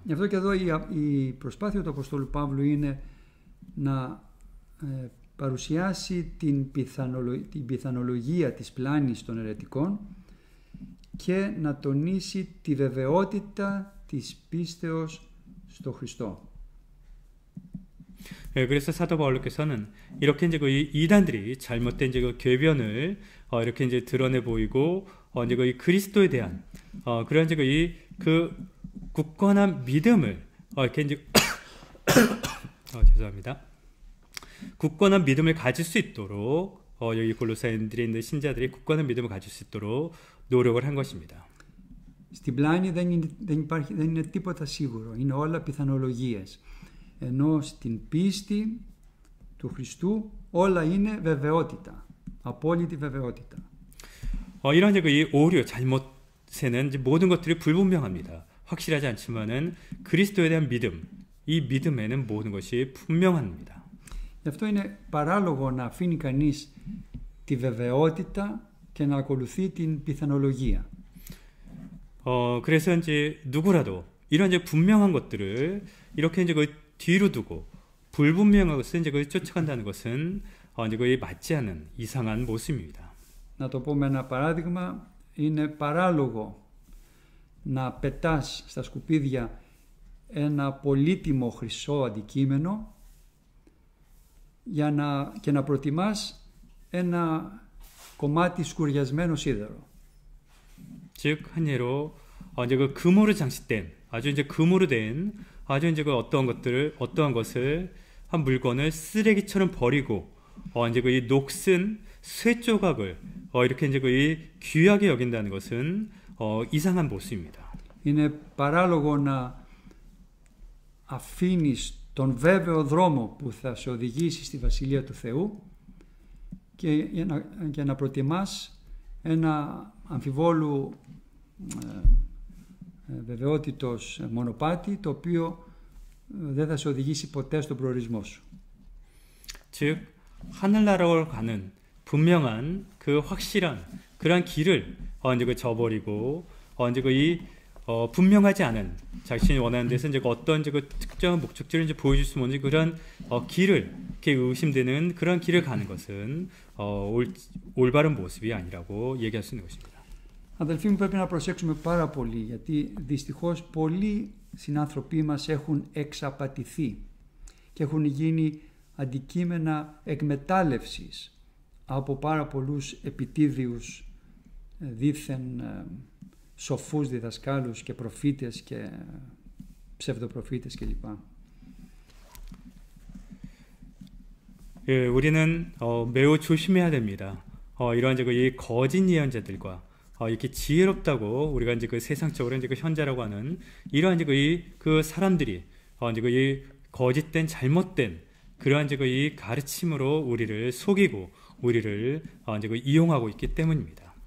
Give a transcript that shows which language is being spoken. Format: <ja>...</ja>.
<el>Γι' αυτό και εδώ η προσπάθεια του Αποστόλου Παύλου είναι να παρουσιάσει την πιθανολογία της πλάνης των αιρετικών και να τονίσει τη βεβαιότητα της πίστεως στο Χριστό.</el> <ko>그래서 사도 바울께서는 이렇게 이제 이단들이 잘못된 이제 궤변을 이렇게 이제 드러내 보이고 이제 이 그리스도에 대한 그런 이제 그 굳건한 믿음을 이렇게 이제 죄송합니다. 굳건한 믿음을 가질 수 있도록 여기 골로새인들에 있는 신자들이 굳건한 믿음을 가질 수 있도록 노력을 한 것입니다.</ko> <el>Στην πλάνη δεν είναι τίποτα σίγουρο, είναι όλα πιθανολογίες. Ενώ στην πίστη του Χριστού όλα είναι βεβαιότητα, απόλυτη βεβαιότητα.</el> <ko>이런 이 오류, 잘못에는 이제 모든 것들이 불분명합니다. 확실하지 않지만은 그리스도에 대한 믿음, 이 믿음에는 모든 것이 분명합니다.</ko> <el>Γι' αυτό είναι παράλογο να αφήνει κανείς τη βεβαιότητα και να ακολουθεί την πιθανολογία.</el> <ko>그래서 이제 누구라도 이런 이제 분명한 것들을 이렇게 이제 뒤로 두고 불분명한 것을 이제 쫓아간다는 것은 이제 맞지 않은 이상한 모습입니다.</ko> <el>Να το πω με ένα παράδειγμα, είναι παράλογο να πετάς στα σκουπίδια ένα πολύτιμο χρυσό αντικείμενο και να προτιμάς ένα κομμάτι σκουριασμένο σίδερο.</el> <ko>즉 한 예로 이제 금으로 장식된 아주 이제 금으로 된 아주 이제 어떠한 것을 한 물건을 쓰레기처럼 버리고 이제 이 녹슨 쇠 조각을 이렇게 이제 귀하게 여긴다는 것은 이상한 모습입니다.</ko> <el>Είναι παράλογο να αφήνεις τον βέβαιο δρόμο που θα σε οδηγήσει στη Βασιλεία του Θεού και να προτιμάς ένα αμφιβόλου βεβαιότητος μονοπάτι το οποίο δεν θα σε οδηγήσει ποτέ στον προορισμό σου.</el> <ko>즉 하늘나라로 가는 분명한 그 확실한 그러한 길을 이제 저버리고 이제 이 분명하지 않은 자신이 원하는 데서 이제 어떤 이제 특정한 목적지를 이제 보여줄 수 없는 그런 길을 이렇게 의심되는 그런 길을 가는 것은 올바른 모습이 아니라고 얘기할 수 있는 것입니다.</ko> <el>Αδελφοί μου, πρέπει να προσέξουμε πάρα πολύ, γιατί δυστυχώς πολλοί συνάνθρωποι μας έχουν εξαπατηθεί και έχουν γίνει αντικείμενα εκμετάλλευσης από πάρα πολλούς επιτίδιους δήθεν σοφούς διδασκάλους και προφήτες και ψευδοπροφήτες κλπ.</el> <ko>예, 우리는 매우 조심해야 됩니다. 이러한 이 거짓 예언자들과 이렇게 지혜롭다고 우리가 이제 그 세상적으로 이제 그 현자라고 하는 이러한 이제 그 사람들이 이제 이 거짓된 잘못된 그러한 이제 이 가르침으로 우리를 속이고 우리를 이제 이용하고 있기 때문입니다.</ko>